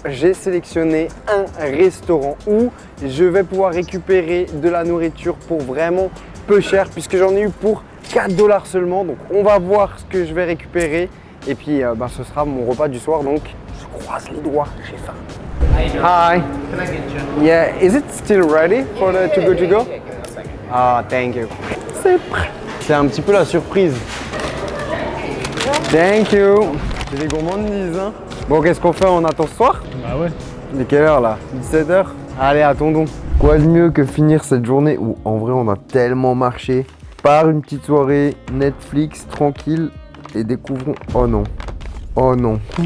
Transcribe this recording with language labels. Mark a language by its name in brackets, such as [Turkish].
[French] J'ai sélectionné un restaurant où je vais pouvoir récupérer de la nourriture pour vraiment peu cher, puisque j'en ai eu pour 4 $ seulement. Donc, on va voir ce que je vais récupérer. Et puis, ce sera mon repas du soir. Donc, je croise les doigts. J'ai faim. Hi. [English] Can I get you? Yeah, is it still ready for the Too Good To Go? Ah, thank you. [French] C'est prêt. C'est un petit peu la surprise. [English] Thank you. [French] C'est des gourmandises, hein. Bon, qu'est-ce qu'on fait? On attend ce soir? Ah ouais. Il est quelle heure là? 17 h? Allez, attendons. Quoi de mieux que finir cette journée où en vrai on a tellement marché par une petite soirée Netflix tranquille et découvrons... Oh non. Oh non.